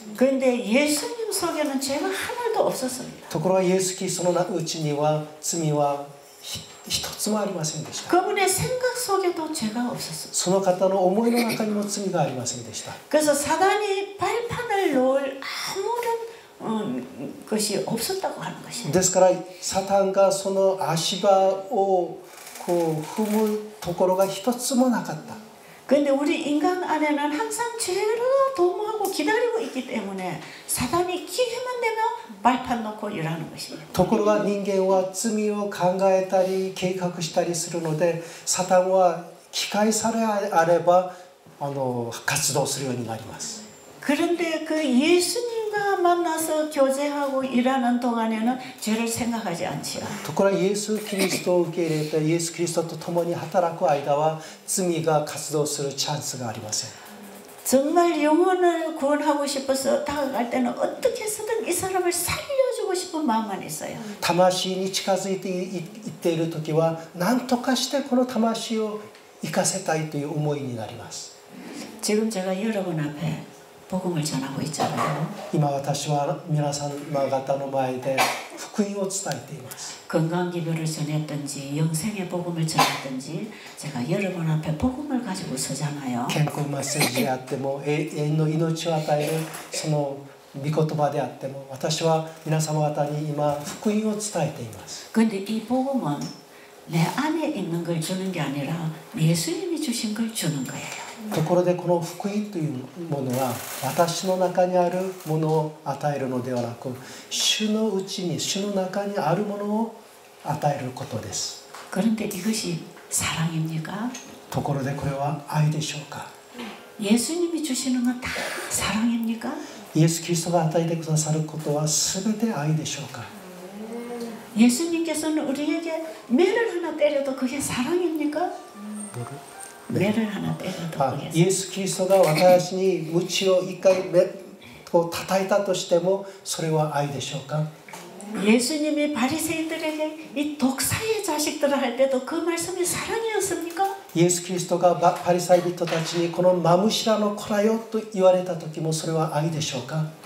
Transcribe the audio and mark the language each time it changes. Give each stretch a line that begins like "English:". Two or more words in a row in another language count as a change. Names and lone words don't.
Korean: 그런데 예수님 속에는 죄가 하나도 없었습니다.
Japanese: ところがイエス・キリストのうちには罪は一つもありませんでした。
Korean: 그분의 생각 속에도 죄가 없었습니다.
Japanese: その方の思いの中にも罪がありませんでした。
Korean: 그래서 사단이 발판을 놓을 아무런 것이 없었다고 하는 것입니다.
Japanese: ですからサタンがその足場をこう踏むところが一つもなかった。
Korean: 그런데 우리 인간 안에는 항상 죄가 도모하고 기다리고 있기 때문에 사단이 기회만 되면 발판 놓고 일하는 것입니다.
Japanese: ところが人間は罪を考えたり計画したりするのでサタンは機会さえあれば活動するようになります。
Korean: 그런데 그 예수님과 만나서 교제하고 일하는 동안에는 죄를 생각하지 않지요.
Japanese: ところがイエス・キリストを受け入れてイエス・キリストと共に働く間は罪が活動するチャンスがありません。
Korean: 정말 영혼을 구원하고 싶어서 다가갈 때는 어떻게 해서든 이 사람을 살려주고 싶은 마음만 있어요.
Japanese: 魂に近づいていっている時は何とかしてこの魂を生かせたいという思いになります。
Korean: 지금 제가 여러분 앞에 복음을 전하고 있잖아요.
Japanese: 今私は皆様方の前で福音を伝えています。
Korean: 건강기별을 전했든지 영생의 복음을 전했든지 제가 여러분 앞에 복음을 가지고 서잖아요.
Japanese: 健康メッセージであっても永遠の命を与えるその御言葉であっても私は皆様方に今福音を伝えています。
Korean: 그런데 이 복음은 내 안에 있는 걸 주는 게 아니라 예수님이 주신 걸 주는 거예요.
Japanese: ところでこの福音というものは私の中にあるものを与えるのではなく主のうちに主の中にあるものを与えることです。
Korean: 그런데 이것이 사랑입니까?
Japanese: ところでこれは愛でしょうか。
Korean: 예수님이 주시는 건 다 사랑입니까?
Japanese: イエス・キリストが与えてくださることは全て愛でしょうか。
Korean: 예수님께서는 우리에게 매를 하나 때려도 그게 사랑입니까? 매를 하나 때려도 그게
Japanese: イエス・キリストが私に鞭を一回こう叩いたとしてもそれは愛でしょうか。
Korean: 예수님이 바리새인들에게 이 독사의 자식들을 할 때도 그 말씀이 사랑이었습니까?
Japanese: イエス・キリストがパリサイ人たちにこのマムシラの子らよと言われた時もそれは愛でしょうか。